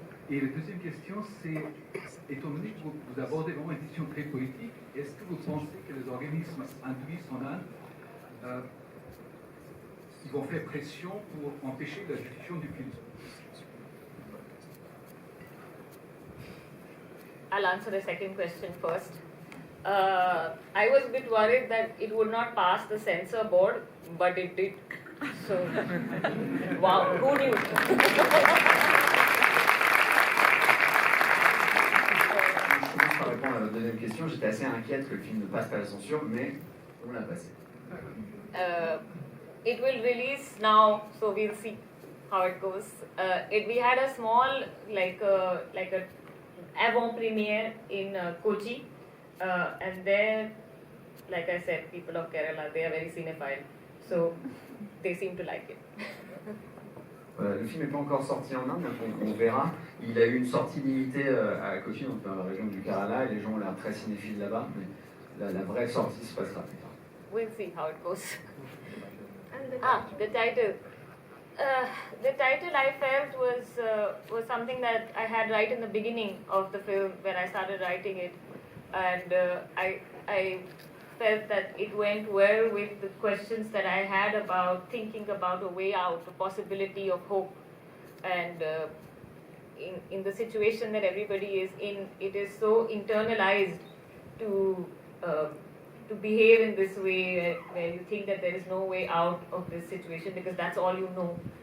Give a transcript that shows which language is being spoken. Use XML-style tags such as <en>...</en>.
<fr>Et la deuxième question, c'est, étant donné que vous abordez vraiment une question très politique, est-ce que vous pensez que les organismes hindouistes en Inde ils vont faire pression pour empêcher la diffusion du film?</fr> <en>I'll answer the second question first. I was a bit worried that it would not pass the censor board, but it did. So, wow, who knew?</en> <fr>Pour répondre à votre deuxième question, j'étais assez inquiète que le film ne passe pas la censure, mais on l'a passé.</fr> <en>It will release now, so we'll see how it goes. We had a small, like a avant-première in Kochi, and there, like I said, people of Kerala, they are very cinephile, so they seem to like it.</en> <fr>Le film n'est pas encore sorti en Inde, donc on verra. Il a eu une sortie limitée à Kochi, donc dans la région du Kerala, et les gens ont l'air très cinéphiles là-bas, mais la vraie sortie se passera plus tard.</fr> <en>We'll see how it goes. The title. The title I felt was something that I had right in the beginning of the film when I started writing it, and I felt that it went well with the questions that I had about thinking about a way out, a possibility of hope, and in the situation that everybody is in, it is so internalized to behave in this way where you think that there is no way out of this situation because that's all you know.</en>